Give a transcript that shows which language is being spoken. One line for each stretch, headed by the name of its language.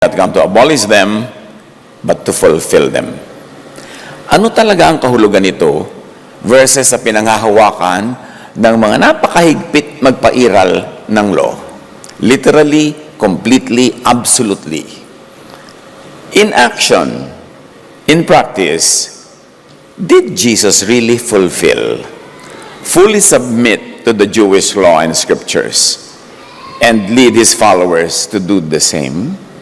English: not come to abolish them, but to fulfill them.
Filipino: Ano talaga ang kahulugan nito versus sa pinanghahawakan ng mga napakahigpit magpairal ng law?
English: Literally, completely, absolutely. In action, in practice, did Jesus really fully submit to the Jewish law and scriptures and lead his followers to do the same?